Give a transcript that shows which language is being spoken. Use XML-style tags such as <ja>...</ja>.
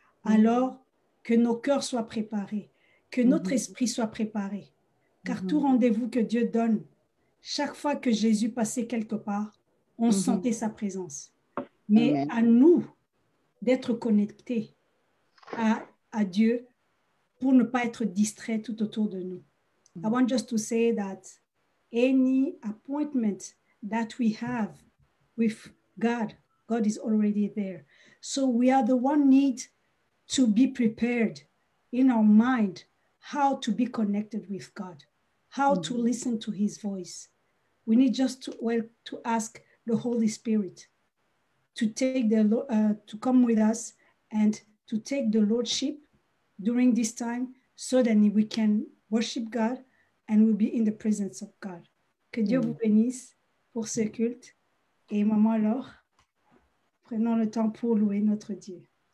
<fr>Alors, que nos cœurs soient préparés, que notre esprit soit préparé. Car tout rendez-vous que Dieu donne, chaque fois que Jésus passait quelque part, on sentait sa présence. Mais à nous d'être connectés à Dieu pour ne pas être distraits tout autour de nous.</fr> <en>I want just to say that any appointment that we have with God, God is already there. So we are the one need to be prepared in our mind how to be connected with God, how to listen to his voice. We need just to ask the Holy Spirit to take to come with us and to take the Lordship during this time so that we can worship God and we'll be in the presence of God.</en> <fr>Que Dieu vous bénisse pour ce culte. Et Maman Laure, prenons le temps pour louer notre Dieu.</fr>